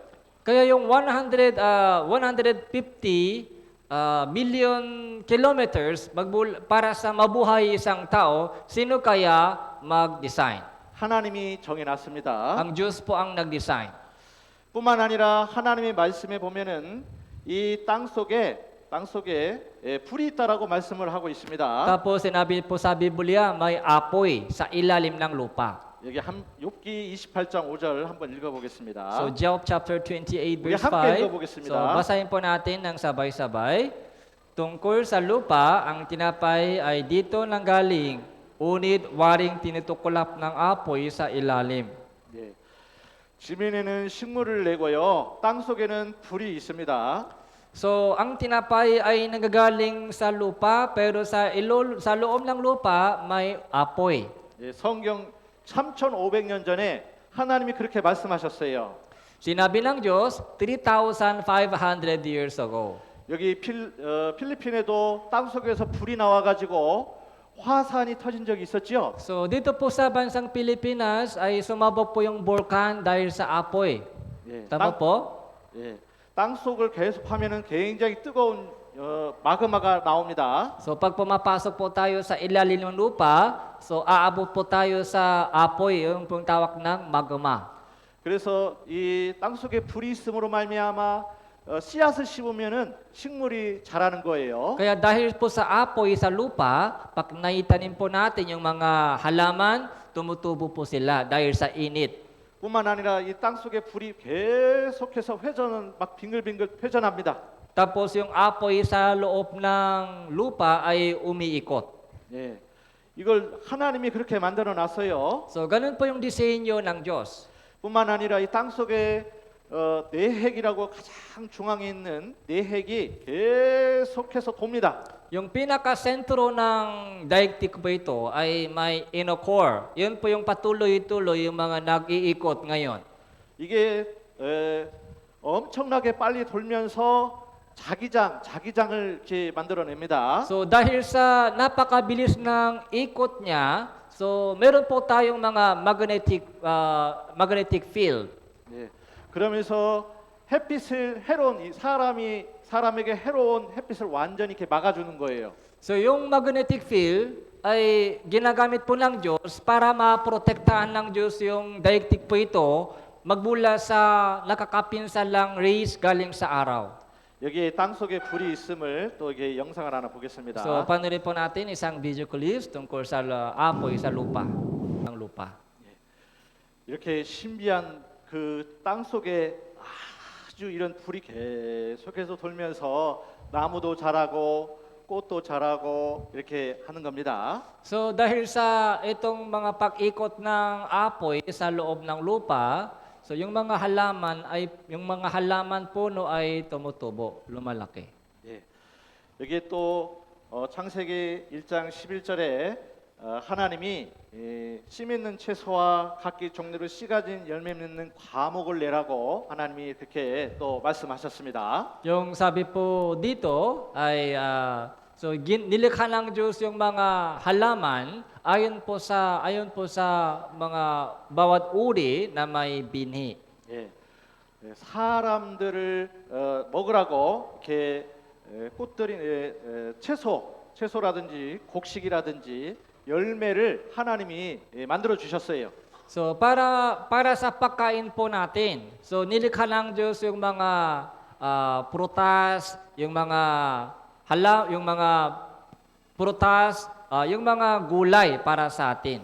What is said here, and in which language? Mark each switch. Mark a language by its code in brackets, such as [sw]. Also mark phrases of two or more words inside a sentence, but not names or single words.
[tl] Kaya yung 150 [en] million kilometers [tl] para sa mabuhay isang tao, sino kaya mag-design? [ko] 하나님이 정해놨습니다. [tl] Ang Diyos po ang nag-design. [ko] 뿐만 아니라 하나님의 말씀에 보면은 이 땅 속에 불이 있다라고 말씀을 하고 있습니다. [tl] Tapos sinabi po sa Biblia, may apoy sa ilalim ng lupa. [ko] 여기 욥기 28장 5절 한번 읽어보겠습니다. [en] So Job chapter 28 [ko] 우리 verse 함께 5. 읽어보겠습니다. [tl] So basahin po natin ng sabay-sabay. Tungkol sa lupa, ang tinapay ay dito nanggaling, unit waring tinutukulap ng apoy sa ilalim. [ko] 예. 지면에는 식물을 내고요. 땅 속에는 불이 있습니다. [tl] So ang tinapay ay nanggagaling sa lupa, pero sa loob ng lupa may apoy. [ko] 예, 성경 3,500년 전에 하나님이 그렇게 말씀하셨어요. [tl] Sinabi ng Diyos 3,500 [en] years ago. [ko] 여기 필리핀에도 땅 속에서 불이 나와가지고 화산이 터진 적이 있었지요. [tl] So dito po sa bansang Pilipinas ay sumabog po yung vulkan dahil sa apoy. [ko] 예, [tl] Tama po? [ko] 예, 땅 속을 계속하면은 굉장히 뜨거운 마그마가 나옵니다. [tl] So pag pumapasok po tayo sa ilalim ng lupa, so aabot po tayo sa apoy, yung pong tawag ng magma. [ko] 그래서 이 땅 속에 불이 있음으로 말미암아 씨앗을 심으면은 식물이 자라는 거예요. [tl] Kaya dahil po sa apoy sa lupa, pag naitanim po natin yung mga halaman, tumutubo po sila dahil sa init. [ko] 뿐만 아니라 이 땅 속에 불이 계속해서 회전은 막 빙글빙글 회전합니다. [tl] Tapos yung apoy sa loob ng lupa ay umiikot. [ko] 예, 이걸 하나님이 그렇게 만들어 놨어요. [tl] So ganun po yung disenyo ng Diyos. [ko] 뿐만 아니라 이 땅 속에 내핵이라고 가장 중앙에 있는 내핵이 계속해서 돕니다. [tl] Yung pinaka-sentro ng daigdig po ito ay may [en] inner core. [tl] Yun po yung patuloy-tuloy yung mga nag-iikot ngayon. [ko] 이게 엄청나게 빨리 돌면서 자기장을 이렇게 만들어냅니다. [tl] So dahil sa napakabilis ng ikot niya, so meron po tayong mga [en] magnetic field. [ko] 예, 그러면서 햇빛을 해로운 사람에게 해로운 햇빛을 완전히 이렇게 막아주는 거예요. [tl] So yung [en] magnetic field [tl] ay ginagamit po ng Diyos para maprotektahan ng Diyos yung daigdig po ito magmula sa nakakapinsalang rays galing sa araw. [ko] 여기 땅 속에 불이 있음을 또 이게 영상을 하나 보겠습니다. [tl] So panoorin po natin isang [en] video clips [tl] tungkol sa apoy sa lupa, ng lupa. [ko] 이렇게 신비한 그 땅 속에 아주 이런 불이 계속해서 돌면서 나무도 자라고 꽃도 자라고 이렇게 하는 겁니다. [tl] So dahil sa itong mga pag-ikot ng apoy sa loob ng lupa, so yung mga halaman puno ay tumutubo, lumalaki. [ko] 예. 여기에 또 창세기 1장 11절에 하나님이 씨 맺는 채소와 각기 종류로 씨 가진 열매 맺는 과목을 내라고 하나님이 그렇게 또 말씀하셨습니다. [tl] Yung sabi po dito ay nilikha ng Diyos yung mga halaman ayon po sa mga bawat uri na may binhi. [ko] 예. 사람들을 먹으라고 이렇게 꽃들이 채소라든지 곡식이라든지 열매를 하나님이 만들어 주셨어요. [tl] So para sa pagkain po natin. So nilikha ng Diyos yung mga prutas, yung mga prutas, yung mga gulay para sa atin.